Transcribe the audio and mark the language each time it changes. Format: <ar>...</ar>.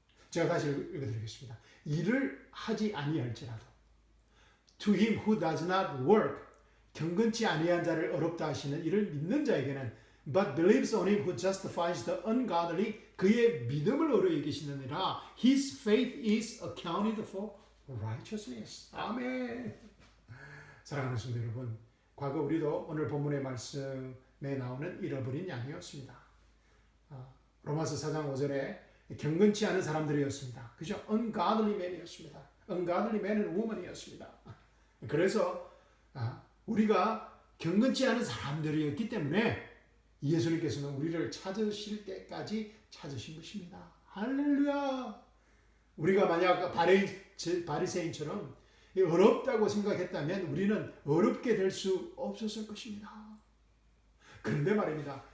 <ko>제가 다시 읽어드리겠습니다. 이를 하지 아니할지라도 To him who does not work, 경건치 아니한 자를 어렵다 하시는 이를 믿는 자에게는 but believes on him who justifies the ungodly, 그의 믿음을 의로 여기시느니라.</ko> <en>His faith is accounted for righteousness.</en> <ko>아멘. 사랑하는 성도 여러분, 과거 우리도 오늘 본문의 말씀에 나오는 잃어버린 양이었습니다. 로마서 4장 5절에 경건치 않은 사람들이었습니다. 그죠? ungodly man이었습니다. ungodly man은 woman이었습니다. 그래서 우리가 경건치 않은 사람들이었기 때문에 예수님께서는 우리를 찾으실 때까지 찾으신 것입니다. 할렐루야! 우리가 만약 바리새인처럼 어렵다고 생각했다면 우리는 어렵게 될 수 없었을 것입니다. 그런데 말입니다.</ko>